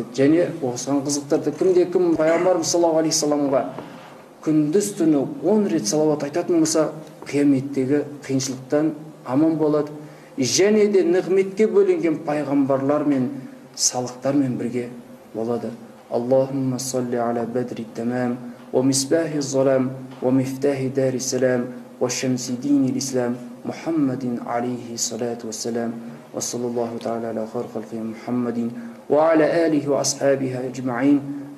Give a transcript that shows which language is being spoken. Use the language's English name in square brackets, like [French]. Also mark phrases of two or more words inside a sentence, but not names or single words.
[Kazakh] Және осыған қызықтырды. Кімде-кім пайғамбарымыз [Arabic] صلى الله عليه [Kazakh] вассаламға күндіз түні 10 рет салауат айтатын болса, қияметтегі қиыншылықтан аман болады. Және де нығметке бөленген пайғамбарлар мен салықтармен бірге болады. [Arabic] اللهم صل على بدر التمام، ومصباح الظلام، ومفتاح دار السلام، وشمس دين الإسلام، محمد عليه الصلاة والسلام، وصلى الله تعالى على خير خلقه محمد، وعلى آله وأصحابه أجمعين.